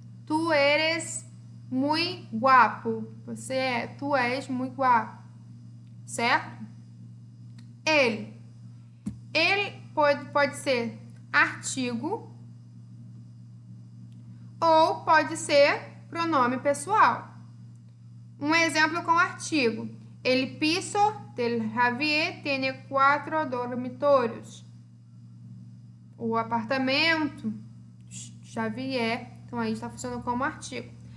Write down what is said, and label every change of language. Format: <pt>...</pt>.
<es>Tu eres muy guapo.</es> <pt>Tu és muito guapo. Certo? Ele. Ele pode ser artigo ou pode ser pronome pessoal. Um exemplo com artigo.</pt> <es>El piso del Javier tiene 4 dormitorios.</es> <pt>O apartamento Xavier, então aí está funcionando como artigo.</pt>